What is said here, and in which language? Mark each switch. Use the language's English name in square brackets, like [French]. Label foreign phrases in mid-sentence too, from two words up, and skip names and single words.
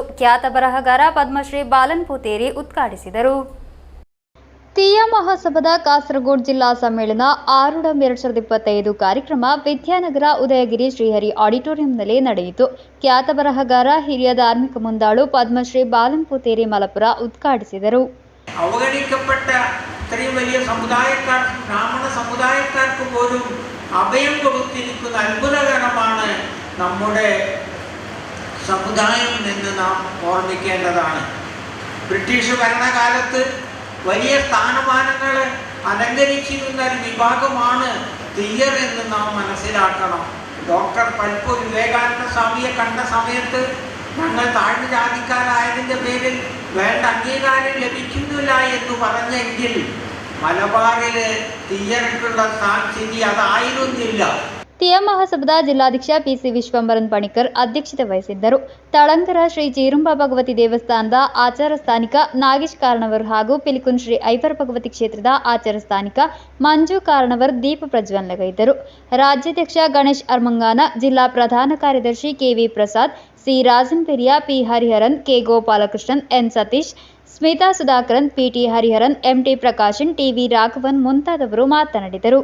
[Kannada] ಖ್ಯಾತ ಬರಹಗಾರ ಪದ್ಮಶ್ರೀ ಬಾಲನ್ ಪೂತೇರಿ ಉದ್ಘಾಟಿಸಿದರು. ತೀಯ ಮಹಾಸಭಾದ ಕಾಸರಗೋಡು ಜಿಲ್ಲಾ ಸಮ್ಮೇಳನ ಆರುಡಂ 2025 ಕಾರ್ಯಕ್ರಮ ವಿದ್ಯಾನಗರ ಉದಯಗಿರಿ ಶ್ರೀಹರಿ ಆಡಿಟೋರಿಯಂನಲ್ಲಿ ನಡೆಯಿತು. ಖ್ಯಾತ ಬರಹಗಾರ, ಹಿರಿಯ ಧಾರ್ಮಿಕ ಮುಂದಾಳು ಪದ್ಮಶ್ರೀ ಬಾಲನ್ ಪೂತೇರಿ ಮಲಪುರ ಉದ್ಘಾಟಿಸಿದರು. [Malayalam] അവഗണിക്കപ്പെട്ട ഇത്രയും വലിയ സമുദായക്കാർക്ക്, ബ്രാഹ്മണ സമുദായക്കാർക്ക് പോലും അഭയം കൊടുത്തിരിക്കുന്ന അത്ഭുതകരമാണ് നമ്മുടെ സമുദായം എന്ന് നാം ഓർമ്മിക്കേണ്ടതാണ്. ബ്രിട്ടീഷ് ഭരണകാലത്ത് വലിയ സ്ഥാനമാനങ്ങൾ അലങ്കരിച്ചിരുന്ന ഒരു വിഭാഗമാണ് തീയർ എന്ന് നാം മനസ്സിലാക്കണം. ഡോക്ടർ പൽപ്പൂർ വിവേകാനന്ദ സ്വാമിയെ കണ്ട സമയത്ത് ഞങ്ങൾ താഴ്ന്ന ജാതിക്കാരായതിൻ്റെ പേരിൽ വേണ്ട അംഗീകാരം ലഭിക്കുന്നില്ല എന്ന് പറഞ്ഞെങ്കിൽ മലബാറിൽ തീയർക്കുള്ള സ്ഥിതി അതായിരുന്നില്ല. [Kannada] ತೀಯ ಮಹಾಸಭಾದ ಜಿಲ್ಲಾಧ್ಯಕ್ಷ ಪಿಸಿ ವಿಶ್ವಂಬರನ್ ಪಣಿಕರ್ ಅಧ್ಯಕ್ಷತೆ ವಹಿಸಿದ್ದರು. ತಳಂಗರ ಶ್ರೀ ಚೀರುಂಬ ಭಗವತಿ ದೇವಸ್ಥಾನದ ಆಚಾರ ಸ್ಥಾನಿಕ ನಾಗೇಶ್ ಕಾರಣವರ್ ಹಾಗೂ ಪಿಲಿಕುನ್ ಶ್ರೀ ಐವರ ಭಗವತಿ ಕ್ಷೇತ್ರದ ಆಚಾರ ಸ್ಥಾನಿಕ ಮಂಜು ಕಾರಣವರ್ ದೀಪ ಪ್ರಜ್ವಲನಗೈದರು. ರಾಜ್ಯಾಧ್ಯಕ್ಷ ಗಣೇಶ್ ಅರ್ಮಂಗಾನ, ಜಿಲ್ಲಾ ಪ್ರಧಾನ ಕಾರ್ಯದರ್ಶಿ ಕೆವಿ ಪ್ರಸಾದ್, ಸಿ ರಾಜನ್ ಪೆರಿಯ, ಪಿ ಹರಿಹರನ್, ಕೆ ಗೋಪಾಲಕೃಷ್ಣನ್, ಎನ್ ಸತೀಶ್, ಸ್ಮಿತಾ ಸುಧಾಕರನ್, ಪಿಟಿ ಹರಿಹರನ್, ಎಂಟಿ ಪ್ರಕಾಶನ್, ಟಿವಿ ರಾಘವನ್ ಮುಂತಾದವರು ಮಾತನಾಡಿದರು.